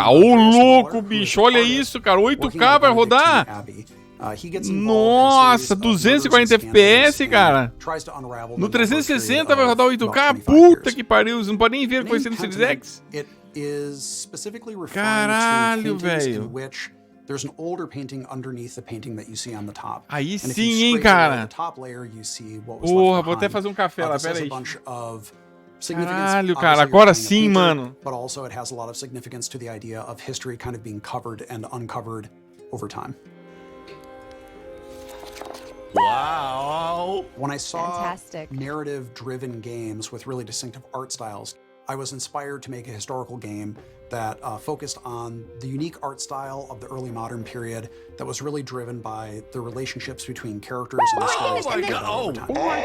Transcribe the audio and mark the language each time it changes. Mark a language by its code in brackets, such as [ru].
[pt] Ô, louco, bicho. Olha isso, cara. 8K vai rodar. Nossa, 240 FPS, cara. No 360 vai rodar 8K? Puta que pariu. Você não pode nem ver o que vai ser no Series X. Caralho, velho. [en] There's an older painting underneath the painting that you see on the top. [pt] Aí sim, hein, cara. Porra, vou até fazer um café lá, pera aí. Caralho, cara, agora sim, mano. [en] But also it has a lot of significance to the idea of history kind of being covered and uncovered over time. Wow. When I saw narrative-driven games with really distinctive art styles, I was inspired to make a historical game that focused on the unique art style of the early modern period that was really driven by the relationships between characters and the stories that played out over time.